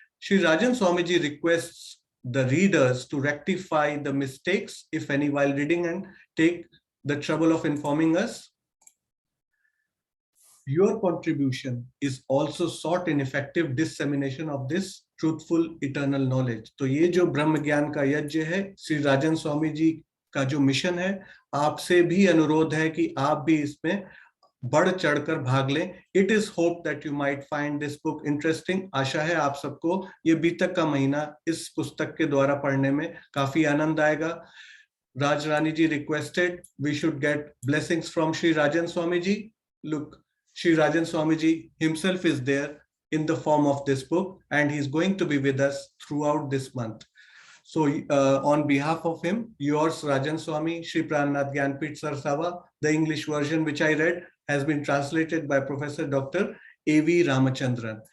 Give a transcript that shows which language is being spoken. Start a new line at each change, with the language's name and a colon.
English: Shri Rajan Swamiji requests the readers to rectify the mistakes, if any, while reading, and take the trouble of informing us. Your contribution is also sought in effective dissemination of this truthful eternal knowledge.
Hindi: तो ये जो ब्रह्म ज्ञान का यज्ञ है, श्री राजन स्वामी जी का जो mission है, आपसे भी अनुरोध है कि आप भी इसमें बढ़ चढ़कर भाग लें।
English: It is hope that you might find this book interesting.
Hindi: आशा है आप सबको ये बीतक का महीना इस पुस्तक के द्वारा पढ़ने में काफी आनंद आएगा।
English: Raj Rani ji requested we should get blessings from Sri Rajan Swami ji. Look, Sri Rajan Swami ji himself is there in the form of this book, and he's going to be with us throughout this month. So on behalf of him, yours Rajan Swami, Sri Prannath Gyanpith Sarsava, the English version which I read has been translated by Professor Dr. A.V. Ramachandran.